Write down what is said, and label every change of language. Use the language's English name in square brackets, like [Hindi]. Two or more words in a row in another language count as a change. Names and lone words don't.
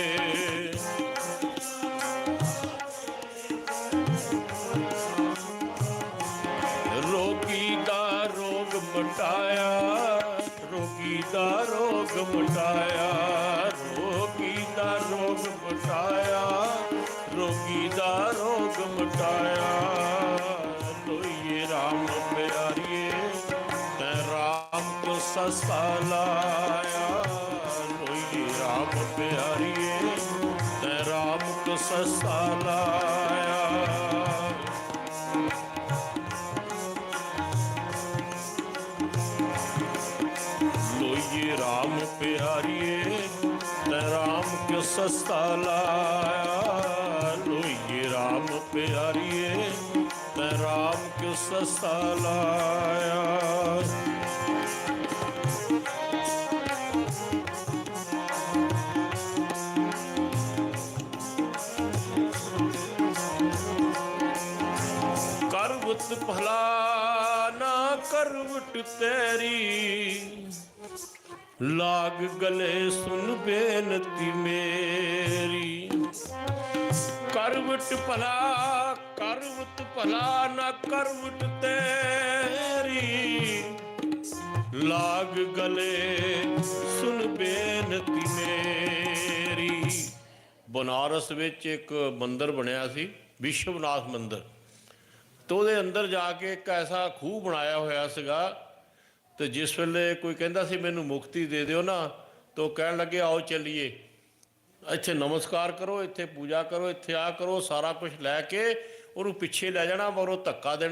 [Punjabi] ਰੋਗੀ ਦਾ ਰੋਗ ਮਿਟਾਇਆ, ਰੋਗੀ ਦਾ ਰੋਗ ਮਿਟਾਇਆ, ਰੋਗੀ ਦਾ ਰੋਗ ਮਿਟਾਇਆ, ਰੋਗੀ ਦਾ ਰੋਗ ਮਿਟਾਇਆ। ਲੋਈਏ ਰਾਮ ਪਿਆਰੀਏ ਤੈਂ ਰਾਮ ਕੋ ਸਸਤਾ ਲਾਇਆ, ਲੋਈਏ ਰਾਮ ਪਿਆਰੀਏ ਤੈਂ ਰਾਮ ਕੋ ਸਸਤਾ ਲਾਇਆ। ਲੋਈਏ ਰਾਮ ਪਿਆਰੀਏ ਤੈਂ ਰਾਮ ਕਿਉਂ ਸਸਤਾ ਲਾਇਆ, ਲੋਈਏ ਰਾਮ ਪਿਆਰੀਏ ਤੈਂ ਰਾਮ ਕਿਉਂ ਸਸਤਾ ਲਾਇਆ। [Hindi] करवट भला ना करवट तेरी, लाग गले सुन बेनती मेरी। करवट भला, करवट भला ना करवट तेरी, लाग गले सुन बेनती मेरी। [Punjabi] बनारस ਵਿੱਚ ਇੱਕ ਮੰਦਰ ਬਣਿਆ ਸੀ, ਵਿਸ਼ਵਨਾਥ ਮੰਦਰ। तो ਉਹਦੇ ਅੰਦਰ ਜਾ ਕੇ ਇੱਕ ਐਸਾ ਖੂਹ ਬਣਾਇਆ ਹੋਇਆ ਸੀਗਾ, ਤੇ ਜਿਸ ਵੇਲੇ ਕੋਈ ਕਹਿੰਦਾ ਸੀ ਮੈਨੂੰ ਮੁਕਤੀ ਦੇ ਦਿਓ ਨਾ, ਤਾਂ ਉਹ ਕਹਿਣ ਲੱਗੇ ਆਓ ਚੱਲੀਏ, ਇੱਥੇ ਨਮਸਕਾਰ ਕਰੋ, ਇੱਥੇ ਪੂਜਾ ਕਰੋ, ਇੱਥੇ ਆ ਕਰੋ, ਸਾਰਾ ਕੁਝ ਲੈ ਕੇ ਉਹਨੂੰ ਪਿੱਛੇ ਲੈ ਜਾਣਾ, ਪਰ ਉਹ ਧੱਕਾ ਦੇਣਾ।